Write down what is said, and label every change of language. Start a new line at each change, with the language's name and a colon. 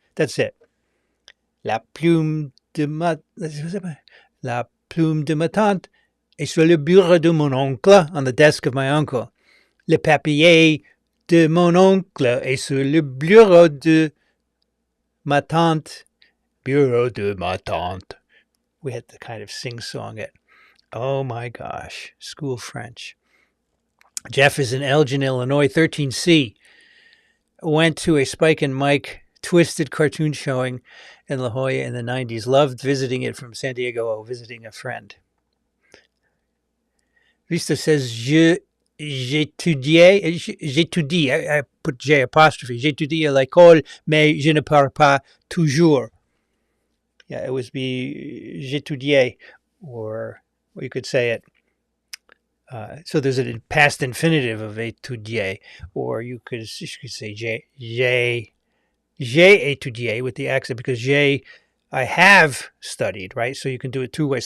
English: That's it.
French: La plume de ma tante est sur le bureau de mon oncle,
English: on the desk of my uncle.
French: Le papier de mon oncle est sur le bureau de ma tante. Bureau de ma tante.
English: We had to kind of sing-song it. Oh my gosh. School French. Jeff is in Elgin, Illinois, 13C. Went to a Spike and Mike twisted cartoon showing in La Jolla in the 90s. Loved visiting it from San Diego, visiting a friend. Vista says,
French: j'étudie,
English: I put J apostrophe,
French: j'étudie à l'école, mais je ne parle pas toujours.
English: Yeah, it would be j'étudiais, or you could say it. So there's a past infinitive of étudier, or you could say
French: j'ai étudié
English: with the accent, because j'ai, I have studied, right? So you can do it two ways.